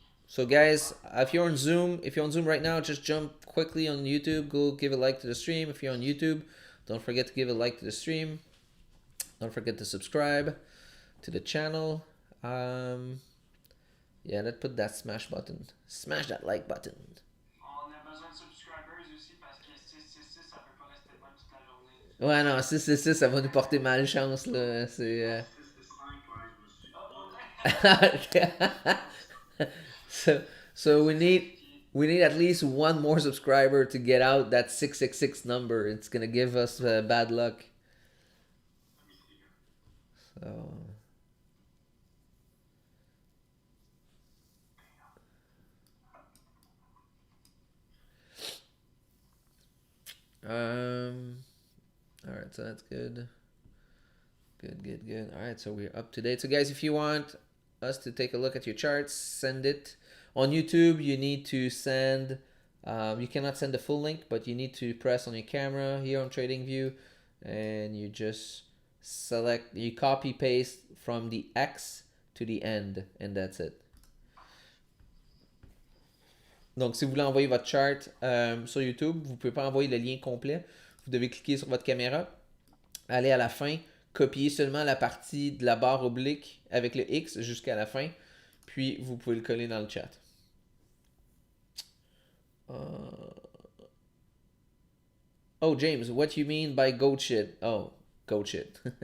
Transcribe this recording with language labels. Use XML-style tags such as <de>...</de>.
<en>So guys, if you're on Zoom right now, just jump quickly on YouTube. Go give a like to the stream. If you're on YouTube, don't forget to give a like to the stream. Don't forget to subscribe to the channel. Yeah, let's put that smash button. Smash that like button.</en> <fr>On a besoin de subscribers aussi parce que 666, ça peut pas rester de même toute la journée. Ouais, non, 666, ça va nous porter malchance, là. C'est. Non, 6 5, ouais, je me suis pas.</fr> <en>so, so we need at least one more subscriber to get out that 666 number. It's gonna give us bad luck. Let me see here. So. All right, so that's good. Good. All right, so we're up to date. So guys, if you want us to take a look at your charts, send it on YouTube. You need to send. You cannot send the full link, but you need to press on your camera here on TradingView, and you just select. You copy paste from the X to the end, and that's it.</en> <fr>Donc, si vous voulez envoyer votre chart sur YouTube, vous ne pouvez pas envoyer le lien complet. Vous devez cliquer sur votre caméra, aller à la fin, copier seulement la partie de la barre oblique avec le X jusqu'à la fin, puis vous pouvez le coller dans le chat.</fr> <en>Oh, James, what you mean by goat shit? Oh, goat shit.</en>